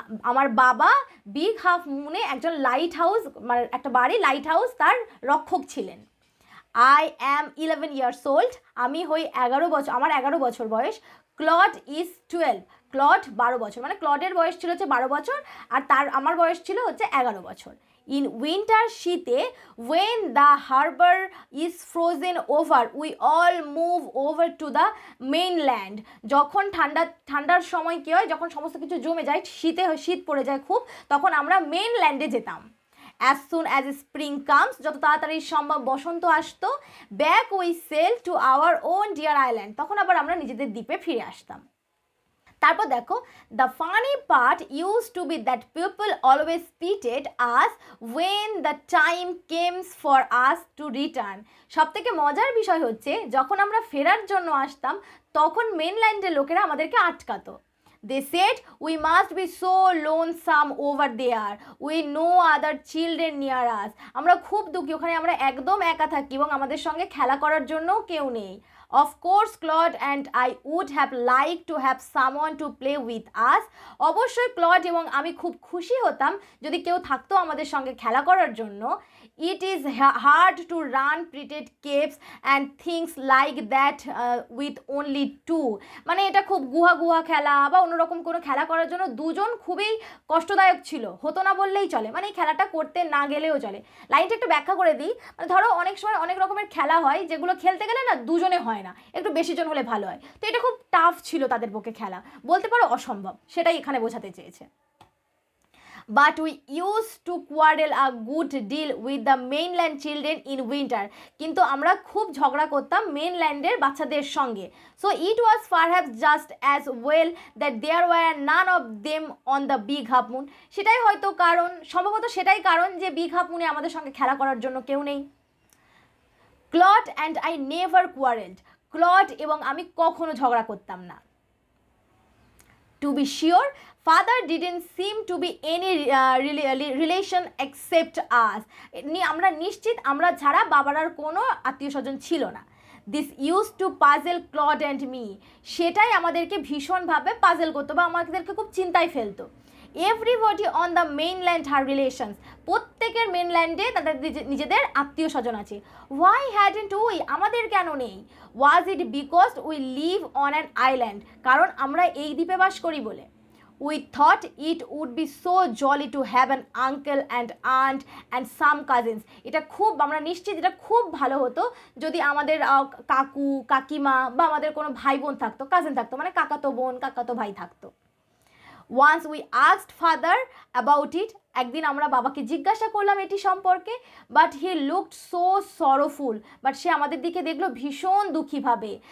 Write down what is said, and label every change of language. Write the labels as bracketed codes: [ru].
[bn] আমার বাবা big half মুনে একজন লাইট হাউস, মানে একটা বাড়ি লাইট হাউস, তার রক্ষক ছিলেন। [en] I am 11 years old, [bn] আমি হই 11 বছর, আমার 11 বছর বয়স। [en] Claude is 12, [bn] ক্লড 12 বছর, মানে ক্লডের বয়স ছিল হচ্ছে 12 বছর আর আমার বয়স ছিল হচ্ছে 11 বছর। [en] In winter শীতে when the harbor is frozen over we all move over to the mainland। [bn] যখন ঠান্ডার সময় কী হয়, যখন সমস্ত কিছু জমে যায়, শীত পড়ে যায় খুব, তখন আমরা মেইনল্যান্ডে যেতাম। [en] as soon as spring comes, [bn] যত তাড়াতাড়ি সম্ভব বসন্ত আসতো, [en] back we sail to our own dear island, [bn] তখন আবার আমরা নিজেদের দ্বীপে ফিরে আসতাম। তারপর দেখো, [en] the funny part used to be that people always pitied us when the time came for us to return। [bn] সব থেকে মজার বিষয় হচ্ছে, যখন আমরা ফেরার জন্য আসতাম তখন মেনল্যান্ডের লোকেরা আমাদেরকে আটকাতো। [en] They said we must be so lonesome over there, we no other children near us। [bn] আমরা খুব দুঃখী, ওখানে আমরা একদম একা থাকি এবং আমাদের সঙ্গে খেলা করার জন্য কেউ নেই। [en] Of course Claude and I would have liked to have someone to play with us। [bn] অবশ্যই ক্লড এবং আমি খুব খুশি হতাম যদি কেউ থাকতো আমাদের সঙ্গে খেলা করার জন্য। [en] It is hard to run pretty caves and things like that with only two। [bn] মানে এটা খুব গুহা খেলা বা অন্যরকম কোনো খেলা করার জন্য দুজন খুবই কষ্টদায়ক ছিল, হতো না বললেই চলে, মানে এই খেলাটা করতে না গেলেও চলে। লাইনটা একটু ব্যাখ্যা করে দিই, মানে ধরো অনেক সময় অনেক রকমের খেলা হয় যেগুলো খেলতে গেলে না দুজনে হয় না, একটু বেশি জন হলে ভালো হয়, তো এটা খুব টাফ ছিল তাদের পক্ষে খেলা, বলতে পারো অসম্ভব, সেটাই এখানে বোঝাতে চেয়েছে। [en] But we used to quarrel a good deal with the mainland children in winter। [bn] কিন্তু আমরা খুব ঝগড়া করতাম মেনল্যান্ডের বাচ্চাদের সঙ্গে। [en] So it was perhaps just as well that there were none of them on the big half moon। [bn] সেটাই হয়তো কারণ, সম্ভবত সেটাই কারণ যে বিগ হাফ মুনে আমাদের সঙ্গে খেলা করার জন্য কেউ নেই। [en] Claude and I never quarreled। [bn] Clod এবং আমি কখনো ঝগড়া করতাম না। [en] To be sure, father didn't seem to be any relation except us। [bn] আমরা নিশ্চিত আমরা ছাড়া বাবার আর কোনো আত্মীয় স্বজন ছিল না। [en] This used to puzzle Claude and me। [bn] সেটাই আমাদেরকে ভীষণভাবে পাজেল করতো বা আমাদেরকে খুব চিন্তায় ফেলতো। [en] Everybody on the mainland had relations। [bn] প্রত্যেকের মেনল্যান্ডে তাদের নিজেদের আত্মীয় স্বজন আছে। [en] Why hadn't we? [bn] আমাদের কেন নেই? [en] Was it because we live on an island? [bn] কারণ আমরা এই দ্বীপে বাস করি বলে। [en] We thought it would be so jolly to have an uncle and aunt and some cousins। [bn] এটা খুব, আমরা নিশ্চিত এটা খুব ভালো হতো যদি আমাদের কাকু কাকিমা বা আমাদের কোনো ভাই বোন থাকতো, কাজিন থাকতো, মানে কাকাতো বোন কাকাতো ভাই থাকতো। [en] Once we asked father about it, [bn] একদিন আমরা বাবাকে জিজ্ঞাসা করলাম এটি সম্পর্কে, [en] but he looked so sorrowful, [bn] but সে আমাদের দিকে দেখলো ভীষণ দুঃখীভাবে।